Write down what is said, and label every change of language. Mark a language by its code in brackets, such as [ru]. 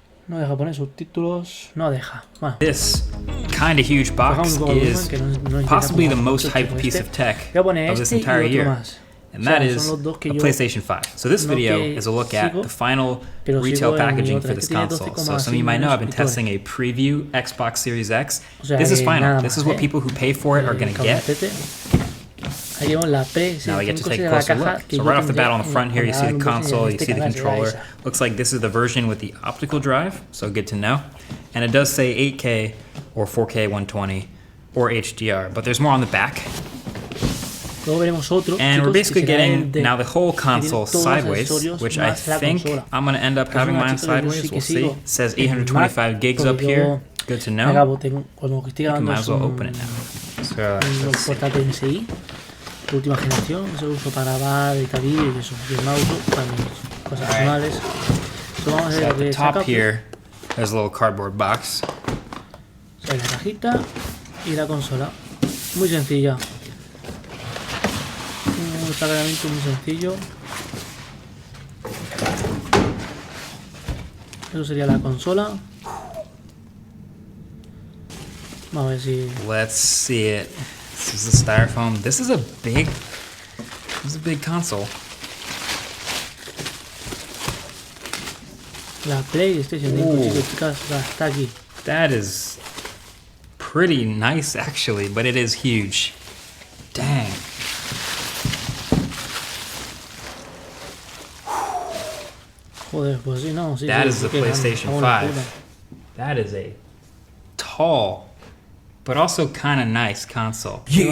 [es] No deja poner subtítulos, no deja. Bueno. [en] This kind of huge box is possibly the most hyped piece of tech of this entire year, and that is a PlayStation 5. So this video is a look at the final retail packaging for this console. So some of you might know I've been testing a preview Xbox Series X. This is final. This is what people who pay for it are going to get. Now we get to take a closer look. So right off the bat on the front here, you see the console, you see the controller. Looks like this is the version with the optical drive, so good to know. And it does say 8K or 4K 120 or HDR, but there's more on the back. And we're basically getting now the whole console sideways, which I think I'm going to end up having mine sideways. We'll see. It says 825 gigs up here. Good to know. You might as well open it now. So [es] Portátil MSI de última generación, eso lo uso para grabar, editar vídeos y eso. Y el mouse para mis cosas personales. So vamos a ver [en] at the top here, there's a little cardboard box. [es] La cajita y la consola. Muy sencilla. Un cargamento muy sencillo. Eso sería la consola. Vamos a ver si... [en] Let's see it. This is the styrofoam. This is a big console. [es] La PlayStation 5, chicos, chicas, está aquí. [en] That is pretty nice actually, but it is huge. Dang. [es] Joder, pues sí, no, sí. [en] That is the PlayStation 5. That is a tall, but also kind of nice console.